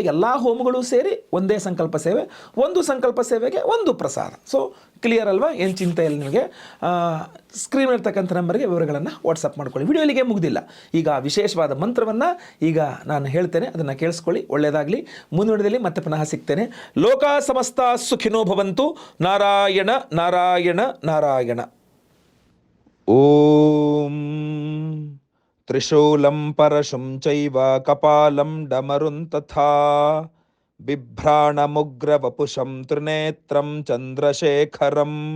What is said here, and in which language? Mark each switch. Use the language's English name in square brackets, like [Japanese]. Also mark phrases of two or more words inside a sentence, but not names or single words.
[Kannada] ಎಲ್ಲ ಹೋಮಗಳು ಸೇರಿ ಒಂದೇ ಸಂಕಲ್ಪ ಸೇವೆ, ಒಂದು ಸಂಕಲ್ಪ ಸೇವೆಗೆ ಒಂದು ಪ್ರಸಾದ. [English] so clear [Kannada] ಅಲ್ವಾ, ಏನು ಚಿಂತೆ ಇಲ್ಲ ನಿಮಗೆ. ಸ್ಕ್ರೀನ್ ಇರ್ತಕ್ಕಂಥ ನಂಬರ್ಗೆ ವಿವರಗಳನ್ನು ವಾಟ್ಸಪ್ ಮಾಡ್ಕೊಳ್ಳಿ. ವಿಡಿಯೋ ಇಲ್ಲಿಗೆ ಮುಗ್ದಿಲ್ಲ. ಈಗ ವಿಶೇಷವಾದ ಮಂತ್ರವನ್ನು ಈಗ ನಾನು ಹೇಳ್ತೇನೆ, ಅದನ್ನು ಕೇಳಿಸ್ಕೊಳ್ಳಿ, ಒಳ್ಳೆಯದಾಗಲಿ. ಮುಂದುವರೆದಲ್ಲಿ ಮತ್ತೆ ಪುನಃ ಸಿಗ್ತೇನೆ. [Sanskrit] ಲೋಕ ಸಮಸ್ತ ಸುಖಿನೋ ಭವಂತು. ನಾರಾಯಣ ನಾರಾಯಣ ನಾರಾಯಣ. ಓಂ ತ್ರಿಶೂಲಂ ಪರಶುಂ ಚೈವ ಕಪಾಲಂ ಡಮರುಂ ತಥಾ ಬಿಭ್ರಾಣಮುಗ್ರವಪುಷಂ ತ್ರಿನೇತ್ರಂ ಚಂದ್ರಶೇಖರಂ.